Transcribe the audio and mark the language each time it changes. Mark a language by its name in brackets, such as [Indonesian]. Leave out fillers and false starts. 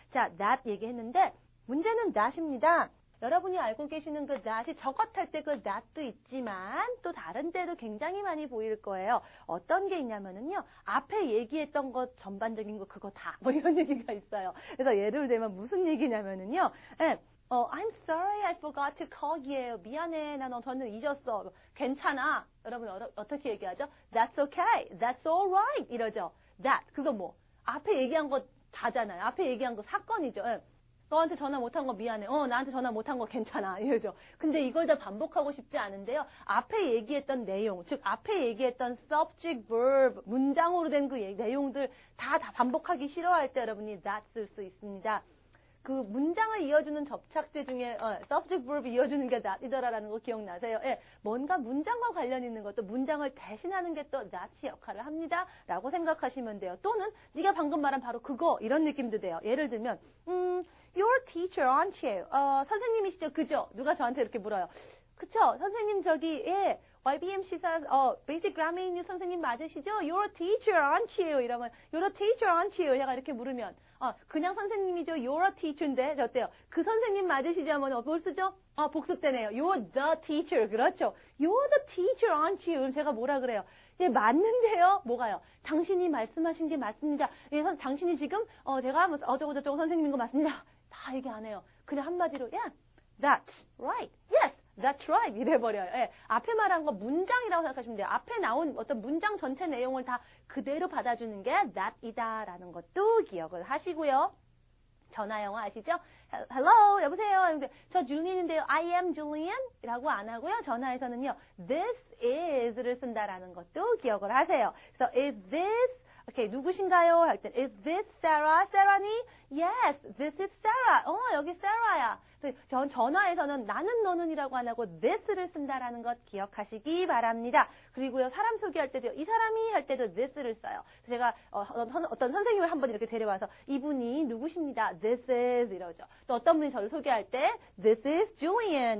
[Korean] 자, that 얘기했는데 문제는 that입니다. 여러분이 알고 계시는 그 that이 저것 할 때 그 that도 있지만 또 다른 때도 굉장히 많이 보일 거예요. 어떤 게 있냐면은요. 앞에 얘기했던 것 전반적인 거 그거 다 뭐 이런 얘기가 있어요. 그래서 예를 들면 무슨 얘기냐면은요. [English] I'm sorry I forgot to call you. [Korean] 미안해. 나 저는 잊었어. 괜찮아. 여러분 어떻게 얘기하죠? [English] That's okay. That's alright. [Korean] 이러죠. [English] That. [Korean] 그거 뭐 앞에 얘기한 거 다잖아요. 앞에 얘기한 거 사건이죠. 너한테 전화 못한 거 미안해. 나한테 전화 못한 거 괜찮아. 이러죠. 근데 이걸 다 반복하고 싶지 않은데요. 앞에 얘기했던 내용, 즉 앞에 얘기했던 subject, verb, 문장으로 된 그 내용들 다 반복하기 싫어할 때 여러분이 that 쓸 수 있습니다. 그 문장을 이어주는 접착제 중에 subject, verb 이어주는 게 that이더라라는 거 기억나세요? 예, 뭔가 문장과 관련 있는 것도 문장을 대신하는 게 또 that이 역할을 합니다. 라고 생각하시면 돼요. 또는 네가 방금 말한 바로 그거 이런 느낌도 돼요. 예를 들면 [English] You're a teacher, aren't you? [Korean] 선생님이시죠? 그죠? 누가 저한테 이렇게 물어요. 그쵸? 선생님 저기 YBM 시사 Basic Grammar English 선생님 맞으시죠? [English] You're a teacher, aren't you? [Korean] 이러면 [English] You're a teacher, aren't you? [Korean] 제가 이렇게 물으면 그냥 선생님이죠. [English] You're a teacher [Korean] 인데 어때요? 그 선생님 맞으시죠? 하면 뭘 쓰죠? 복습되네요. [English] You're the teacher. [Korean] 그렇죠. [English] You're the teacher, aren't you? [Korean] 그럼 제가 뭐라 그래요? 예, 맞는데요? 뭐가요? 당신이 말씀하신 게 맞습니다. 예, 당신이 지금, 제가 어쩌고저쩌고 선생님인 거 맞습니다. 다 얘기 안 해요. 그냥 한마디로, [English] yeah, that's right. Yes, that's right. [Korean] 이래버려요. 예, 앞에 말한 거 문장이라고 생각하시면 돼요. 앞에 나온 어떤 문장 전체 내용을 다 그대로 받아주는 게 that이다라는 것도 기억을 하시고요. 전화 영어 아시죠? Hello, 여보세요. 저 줄리안인데요. [English] I am Julian [Korean] 이라고 안 하고요. 전화에서는요. This is를 쓴다라는 것도 기억을 하세요. 그래서 [English] is this, okay, [Korean] 누구신가요? 할 때 [English] is this Sarah? Sarah니? Yes, this is Sarah. [Korean] 여기 [English] Sarah야. [Korean] 전화에서는 나는 너는이라고 안 하고 this를 쓴다라는 것 기억하시기 바랍니다. 그리고요, 사람 소개할 때도 이 사람이 할 때도 this를 써요. 제가 어떤 선생님을 한번 이렇게 데려와서 이분이 누구십니다. [English] This is [Korean] 이러죠. 또 어떤 분이 저를 소개할 때 [English] This is Julian.